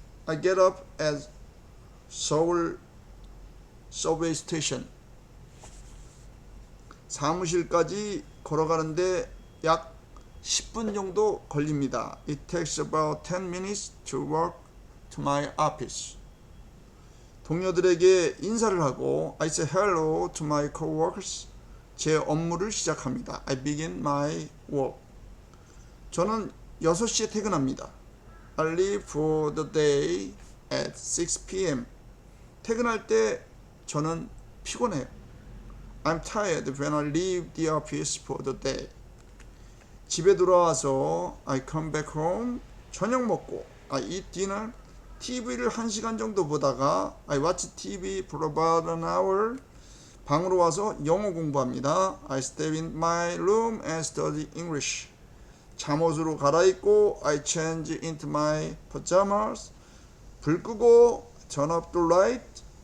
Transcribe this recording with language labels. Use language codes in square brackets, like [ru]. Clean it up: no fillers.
[en] I get up at 서울 subway station. [ko] 사무실까지 걸어가는데 약 10분 정도 걸립니다. [en] It takes about 10 minutes to walk to my office. [ko] 동료들에게 인사를 하고 [en] I say hello to my coworkers. [ko] 제 업무를 시작합니다. [en] I begin my work. [ko] 저는 6시에 퇴근합니다. [en] I leave for the day at 6 p.m. [ko] 퇴근할 때 저는 피곤해요. [en] I'm tired when I leave the office for the day. [ko] 집에 돌아와서 [en] I come back home. [ko] 저녁 먹고 [en] I eat dinner. [ko] TV를 1시간 정도 보다가 [en] I watch TV for about an hour. [ko] 방으로 와서 영어 공부합니다. [en] I stay in my room and study English. [ko] 잠옷으로 갈아입고 [en] I change into my pajamas. [ko] 불 끄고 [en] turn up the light.